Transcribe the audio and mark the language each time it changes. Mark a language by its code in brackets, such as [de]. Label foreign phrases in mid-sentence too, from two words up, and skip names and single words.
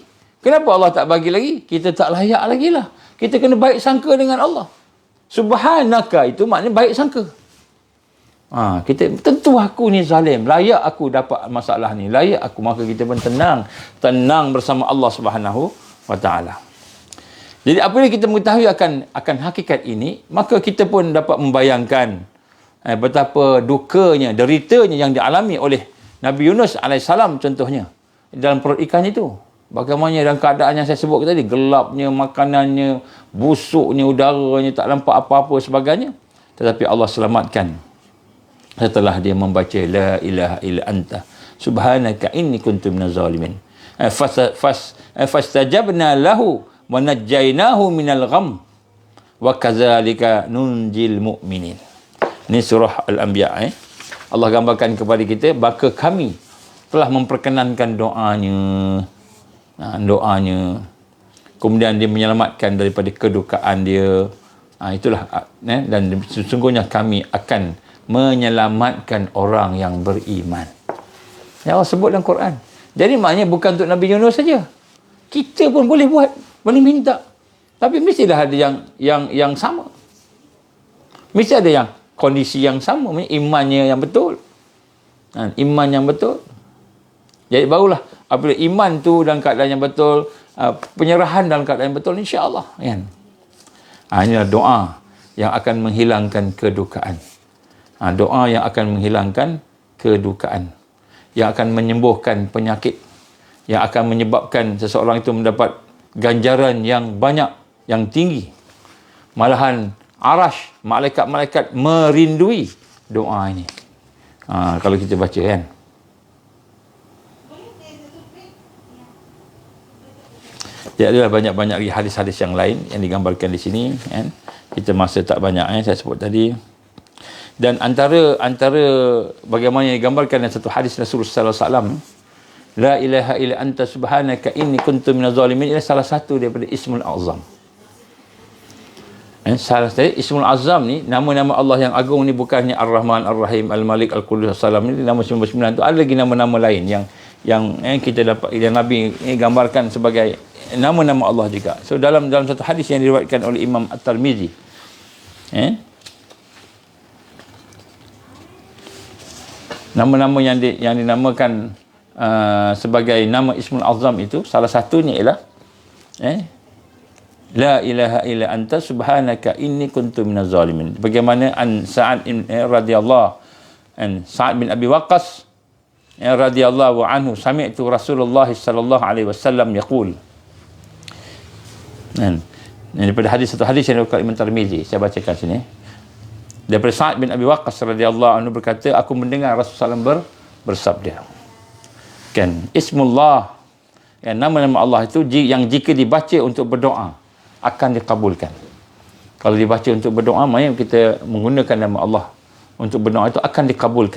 [ms] Kenapa Allah tak bagi lagi? Kita tak layak lagi lah. Kita kena baik sangka dengan Allah. Subhanaka itu maknanya baik sangka. Kita tentu aku ni zalim, layak aku dapat masalah ni, layak aku. Maka kita pun tenang bersama Allah [ar] سبحانه وتعالى. [ms] Jadi apabila kita mengetahui akan hakikat ini, maka kita pun dapat membayangkan betapa dukanya, deritanya yang dialami oleh Nabi Yunus alaihissalam contohnya dalam perut ikan itu. Bagaimana dalam keadaan yang saya sebut tadi, gelapnya makanannya, busuknya udaranya, tak nampak apa-apa sebagainya. Tetapi Allah selamatkan setelah dia membaca [ar] لا إله إلا أنت سبحانك إني كنت من الظالمين. فاستجبنا له ونجيناه من الغم وكذلك ننجي المؤمنين. [ms] Ini surah Al-Anbiya. Allah gambarkan kepada kita, maka kami telah memperkenankan doanya. Kemudian dia menyelamatkan daripada kedukaan dia. Itulah dan sesungguhnya kami akan menyelamatkan orang yang beriman. Ya Allah sebut dalam Quran. Jadi maknanya bukan untuk Nabi Yunus saja. Kita pun boleh buat, boleh minta. Tapi mestilah ada yang sama. Mesti ada yang kondisi yang sama, imannya yang betul. Iman yang betul. Jadi barulah apabila iman tu dalam keadaan yang betul, penyerahan dalam keadaan yang betul, insya-Allah kan. Inilah doa yang akan menghilangkan kedukaan. Doa yang akan menghilangkan kedukaan, yang akan menyembuhkan penyakit, yang akan menyebabkan seseorang itu mendapat ganjaran yang banyak, yang tinggi. Malahan arash, malaikat-malaikat merindui doa ini. Kalau kita baca kan. Ya, adalah banyak-banyak lagi hadis-hadis yang lain yang digambarkan di sini kan. Kita masa tak banyak saya sebut tadi. Dan antara bagaimana yang digambarkan dalam satu hadis Rasulullah [ar] صلى الله عليه وسلم, لا إله إلا أنت سبحانك إني كنت من الظالمين, [ms] ini salah satu daripada Ismul Azam. Salah satu Ismul Azam ni, nama-nama Allah yang agung ni bukannya Ar-Rahman, Ar-Rahim, Al-Malik, Al-Qudus, As-Salam, ni nama 99 tu. Ada lagi nama-nama lain yang kita dapat, yang Nabi gambarkan sebagai nama-nama Allah juga. So dalam satu hadis yang diriwayatkan oleh Imam At-Tirmizi, nama-nama yang dinamakan sebagai nama Ismul Azam itu, salah satunya ialah [ar] لا إله إلا أنت سبحانك إني كنت من الظالمين. Bagaimana سعد رضي الله سعد بن أبي وقاص رضي الله عنه سمعت رسول الله صلى الله عليه وسلم يقول. [ms] Daripada satu hadis yang diriwayatkan Imam Tirmizi, saya bacakan sini. Daripada Sa'ad bin Abi Waqqas [ar] رضي الله عنه [ms] berkata, aku mendengar Rasulullah SAW bersabda, kan, Ismullah, nama-nama Allah itu yang jika dibaca untuk berdoa akan dikabulkan. Kalau dibaca untuk berdoa, maknanya kita menggunakan nama Allah untuk berdoa, itu akan dikabulkan.